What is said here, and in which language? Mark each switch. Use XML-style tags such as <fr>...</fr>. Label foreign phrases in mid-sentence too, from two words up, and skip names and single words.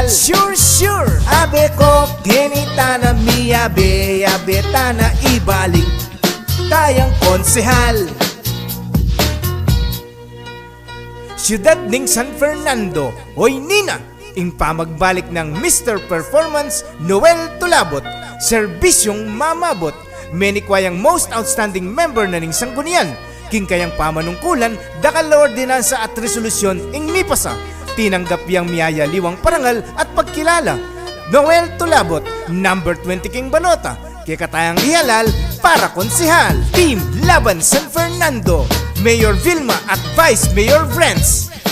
<pam>Sure, abe ko, kenita na miyabe, yabeta na ibalik tayang konsehal. Siyudad ng San Fernando, oy Nina, ing pamagbalik ng Mr. Performance, Noel Tulabot, serbisyong mamabot, menikwayang</pam> <en>most outstanding member</en> <pam>na ning sanggunian, king kayang pamanungkulan, dakal ordinansa at resolusyon ing mipasa, tinanggap yang miyaya liwang parangal at pagkilala. Noel Tulabot, number 20 king balota, kikatayang ihalal para konsihal. Team Laban San Fernando, Mayor Vilma at Vice Mayor Brents.</pam>